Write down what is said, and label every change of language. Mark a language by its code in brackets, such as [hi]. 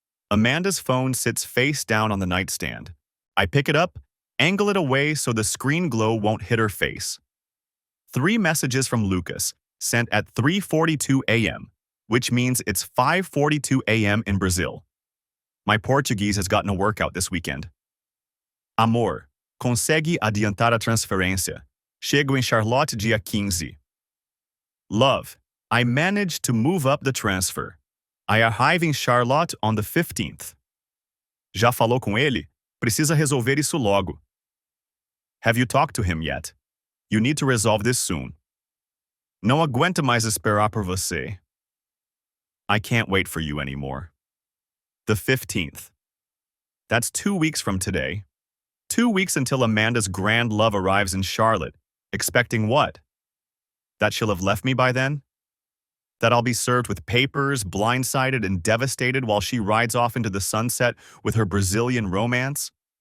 [en] Amanda's phone sits face down on the nightstand. I pick it up, angle it away so the screen glow won't hit her face. 3 messages from Lucas, sent at 3:42 a.m., which means it's 5:42 a.m. in Brazil. My Portuguese has gotten a workout this weekend. [pt] Amor, consegue adiantar a transferência. Chego em Charlotte dia 15. [en] Love, I managed to move up the transfer. I arrive in Charlotte on the 15th. [pt] Já falou com ele? Precisa resolver isso logo. [en] Have you talked to him yet? You need to resolve this soon. [pt] Não aguento mais esperar por você. [en] I can't wait for you anymore. The 15th. That's 2 weeks from today. 2 weeks until Amanda's grand love arrives in Charlotte, expecting what? That she'll have left me by then? That I'll be served with papers, blindsided and devastated while she rides off into the sunset with her Brazilian romance?